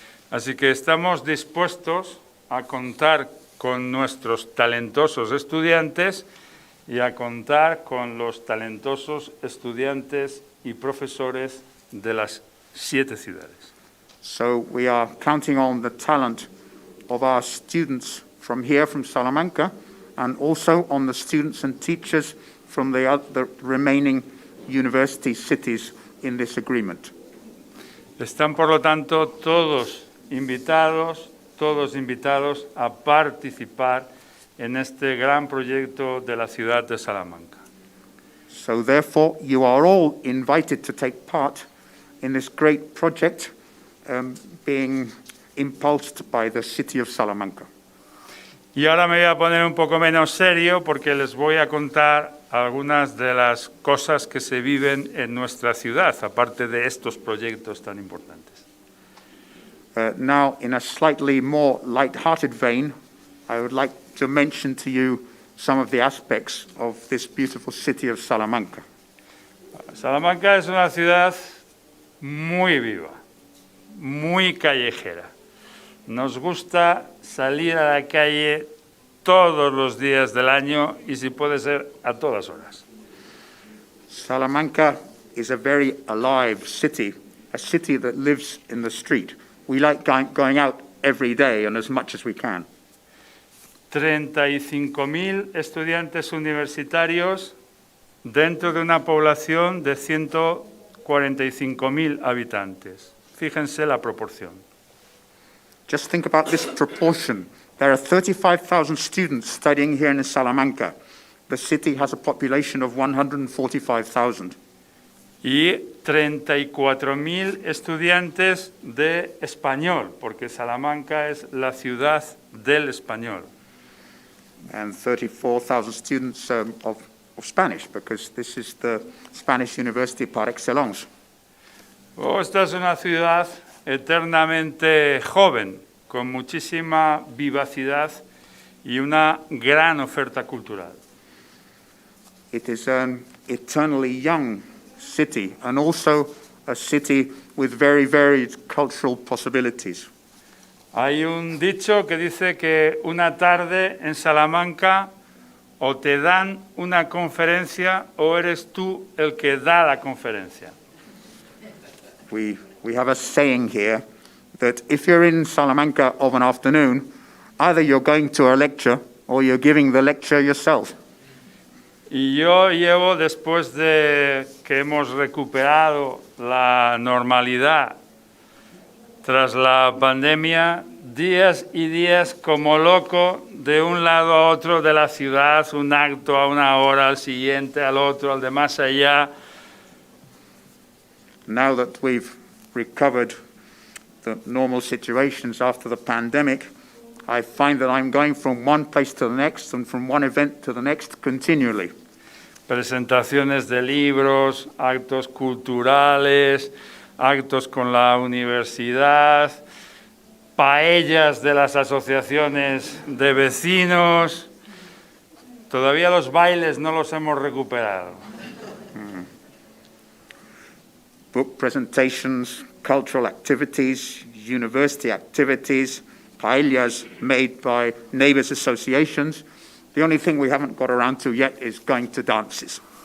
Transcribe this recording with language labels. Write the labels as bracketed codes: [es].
[es] Así que estamos dispuestos a contar con nuestros talentosos estudiantes y a contar con los talentosos estudiantes y profesores de las 7 ciudades. [en] So we are counting on the talent of our students from here, from Salamanca, and also on the students and teachers from the remaining university cities in this agreement. [es] Están, por lo tanto, todos invitados a participar en este gran proyecto de la ciudad de Salamanca. [en] So therefore, you are all invited to take part in this great project being impulsed by the city of Salamanca. [es] Y ahora me voy a poner un poco menos serio porque les voy a contar algunas de las cosas que se viven en nuestra ciudad, aparte de estos proyectos tan importantes. [en] Now, in a slightly more light-hearted vein, I would like to mention to you some of the aspects of this beautiful city of Salamanca. [es] Salamanca es una ciudad muy viva, muy callejera. Nos gusta salir a la calle todos los días del año y, si puede ser, a todas horas. [en] Salamanca is a very alive city, a city that lives in the street. We like going out every day and as much as we can. [es] 35.000 estudiantes universitarios dentro de una población de 145.000 habitantes. Fíjense la proporción. [en] Just think about this proportion. There are 35,000 students studying here in Salamanca. The city has a population of 145,000. [es] Y 34.000 estudiantes de español, porque Salamanca es la ciudad del español. [en] And 34,000 students of Spanish, because this is the Spanish university par excellence. [es] Esta es una ciudad eternamente joven, con muchísima vivacidad y una gran oferta cultural. [en] It is an eternally young city, and also a city with very varied cultural possibilities. [es] Hay un dicho que dice que una tarde en Salamanca o te dan una conferencia o eres tú el que da la conferencia. [en] We have a saying here that if you're in Salamanca of an afternoon, either you're going to a lecture or you're giving the lecture yourself. [es] Y yo llevo, después de que hemos recuperado la normalidad tras la pandemia, días y días como loco de un lado a otro de la ciudad, un acto a una hora, al siguiente, al otro, al de más allá. [en] Now that we've recovered the normal situations after the pandemic, I find that I'm going from one place to the next and from one event to the next continually. [es] Presentaciones de libros, actos culturales, actos con la universidad, paellas de las asociaciones de vecinos. Todavía los bailes no los hemos recuperado. [en] Book presentations, cultural activities, university activities, paellas made by neighbours associations. The only thing we haven't got around to yet is going to dances.